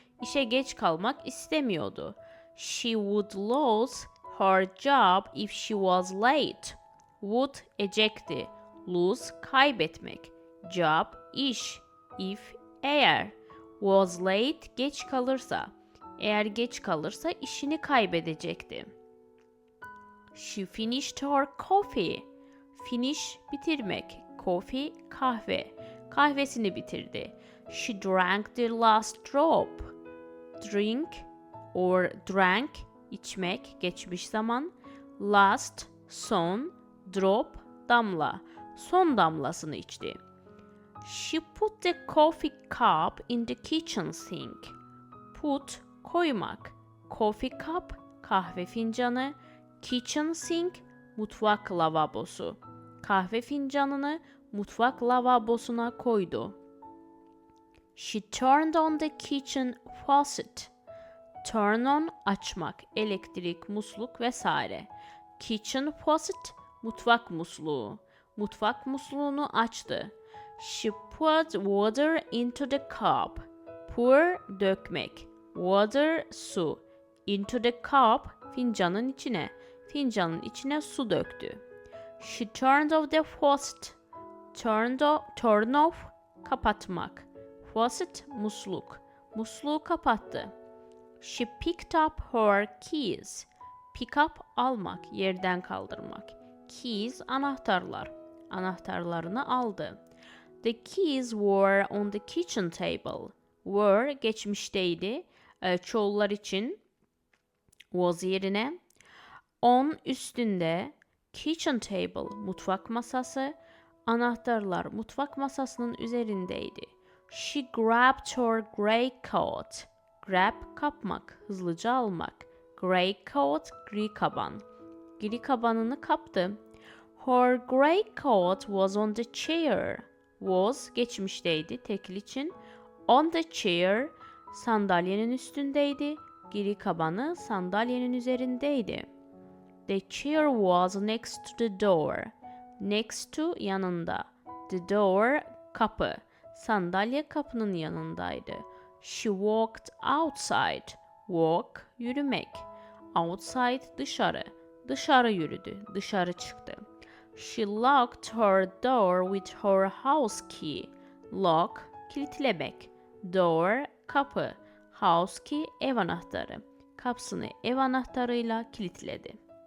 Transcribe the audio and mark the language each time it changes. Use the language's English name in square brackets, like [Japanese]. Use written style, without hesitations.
[Turkish] İşe geç kalmak istemiyordu. [English] She would lose her job if she was late. [Turkish] Would ecekti. Lose kaybetmek. Job iş. If eğer. Was late geç kalırsa. Eğer geç kalırsa işini kaybedecekti. [English] She finished her coffee. [Turkish] Finish bitirmek. Coffee kahve. Kahvesini bitirdi. [English] She drank the last drop. [Turkish] Drink or drank içmek geçmiş zaman. Last son drop damla. Son damlasını içti. [English] She put the coffee cup in the kitchen sink. [Turkish] Put koymak. Coffee cup kahve fincanı. Kitchen sink mutfak lavabosu. Kahve fincanını mutfak lavabosuna koydu. [English] She turned on the kitchen faucet. [Turkish] Turn on açmak, elektrik, musluk vesaire. Kitchen faucet mutfak musluğu. Mutfak musluğunu açtı. [English] She put water into the cup. [Turkish] Pour dökmek. Water su. Into the cup fincanın içine. Fincanın içine su döktü. [English] She turned off the faucet. [Turkish] Turn off kapatmak. Faucet musluk. Musluğu kapattı. [English] She picked up her keys. [Turkish] Pick up almak, yerden kaldırmak. Keys anahtarlar. Anahtarlarını aldı. [English] The keys were on the kitchen table. [Turkish] Were geçmişteydi. Çoğullar için was yerine. On üstünde. Kitchen table mutfak masası. Anahtarlar mutfak masasının üzerindeydi. [English] She grabbed her grey coat. [Turkish] Grab kapmak, hızlıca almak. Grey coat gri kaban. Gri kabanını kaptı. [English] Her grey coat was on the chair. [Turkish] Was geçmişteydi tekil için. On the chair sandalyenin üstündeydi. Gri kabanı sandalyenin üzerindeydi. [English] The chair was next to the door. [Turkish] Next to yanında. The door kapı. Sandalye kapının yanındaydı. [English] She walked outside. Walk yürümek. [Turkish] Outside dışarı. Dışarı yürüdü. Dışarı çıktı. [English] She locked her door with her house key. [Turkish] Lock kilitlemek. Door kapı. House key ev anahtarı. Kapısını ev anahtarıyla kilitledi.